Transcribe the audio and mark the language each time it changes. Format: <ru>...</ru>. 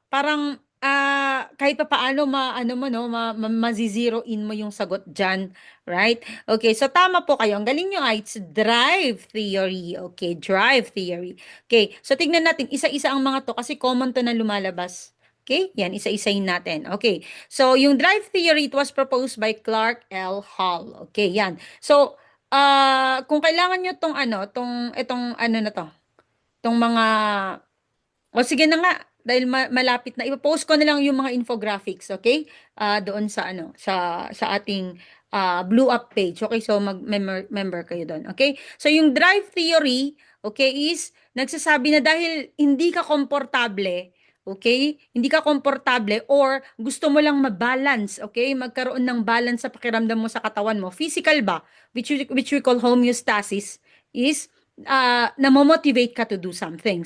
<tl>Parang, kahit papaano ma-ano mo, no? Mazi-zero in mo yung sagot dyan. Right? Okay. So, tama po kayo. Ang galing nyo ay it's drive theory. Okay. Drive theory. Okay. So, tignan natin. Isa-isa ang mga to kasi common to na lumalabas. Okay? Yan. Isa-isayin natin. Okay.</tl> <en>So, yung drive theory, it was proposed by Clark L.</en> <tl>Hall. Okay. Yan. So, kung kailangan nyo tong ano, itong ano na to, tong mga o sige na nga, dahil malapit na, ipo-post ko na lang yung mga infographics, okay? Doon sa ano, sa ating Blue Up page. Okay, so member kayo doon, okay? So yung drive theory, okay, is nagsasabi na dahil hindi ka komportable, okay? Hindi ka komportable or gusto mo lang ma-balance, okay? Magkaroon ng balance sa pakiramdam mo sa katawan mo.</tl> <en>Physical ba, which we call homeostasis, is namomotivate ka to do something.</en>